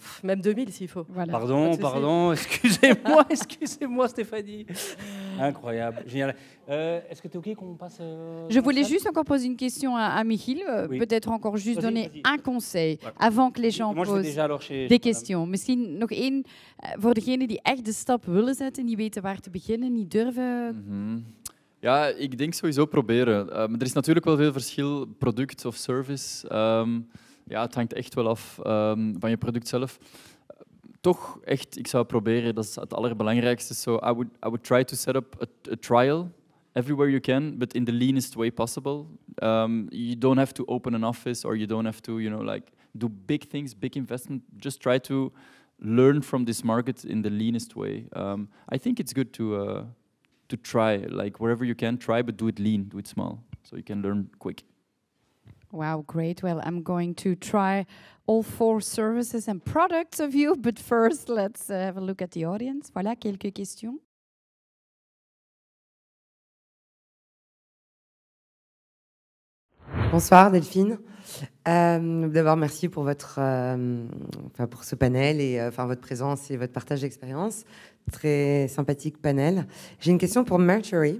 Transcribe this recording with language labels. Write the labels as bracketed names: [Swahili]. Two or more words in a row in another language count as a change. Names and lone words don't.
[French] Même 2000 s'il faut. Voilà. Pardon, excusez-moi Stéphanie. Incroyable, génial. Est-ce que tu es OK qu'on passe Je voulais juste encore poser une question à Michiel, oui. peut-être encore juste donner un conseil avant que les gens posent des questions. [Dutch] Misschien nog één voor degenen die echt de stap willen zetten, niet weten waar te beginnen, niet durven. Ja, ik denk sowieso proberen. Maar er is natuurlijk wel veel verschil, product of service. Ja, het hangt echt wel af van je product zelf. Toch echt, ik zou proberen, dat is het allerbelangrijkste. [English] So I would try to set up a trial everywhere you can, but in the leanest way possible. You don't have to open an office or you don't have to, do big things, big investment. Just try to learn from this market in the leanest way. I think it's good to try, like wherever you can, try, but do it lean, do it small, so you can learn quick. Wow, great. Well, I'm going to try all 4 services and products of you, but first let's have a look at the audience. [French] Voilà, quelques questions. Bonsoir Delphine. D'abord, merci pour pour ce panel et votre présence et votre partage d'expérience. Très sympathique panel. J'ai une question pour Mercury.